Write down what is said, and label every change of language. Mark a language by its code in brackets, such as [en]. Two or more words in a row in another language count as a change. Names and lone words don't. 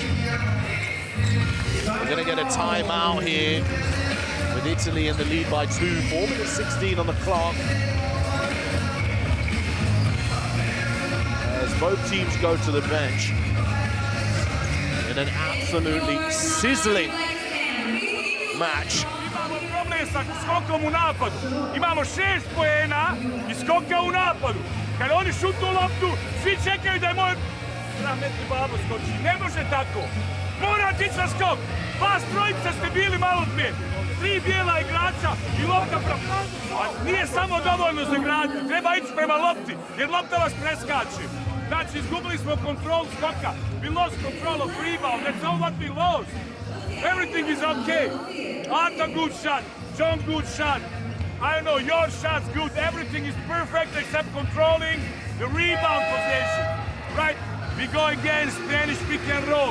[en] We're going to get a timeout here with Italy in the lead by 2, 4 minutes 16 on the clock. As both teams go to the bench in an absolutely sizzling match. [bs] Imamo problem sa skokom u napadu. Imamo 6 poena i skoka u napadu. Kad oni šutnu loptu, svi čekaju da je moj rahmetni babo skoči. Ne može tako. Morate ići na skok. Vas trojica ste bili malo prije. 3 bijela igrača i lopta a nije samo dovoljno za gradnju. Treba ići prema lopti, jer lopta vas preskače. Znači, izgubili smo kontrol skoka. [en] We lost control of rebound. That's all what we lost. Everything is okay. Ata good shot. John good shot. I don't know, your shot's good. Everything is perfect except controlling the rebound position. Right? We go against Spanish pick and roll.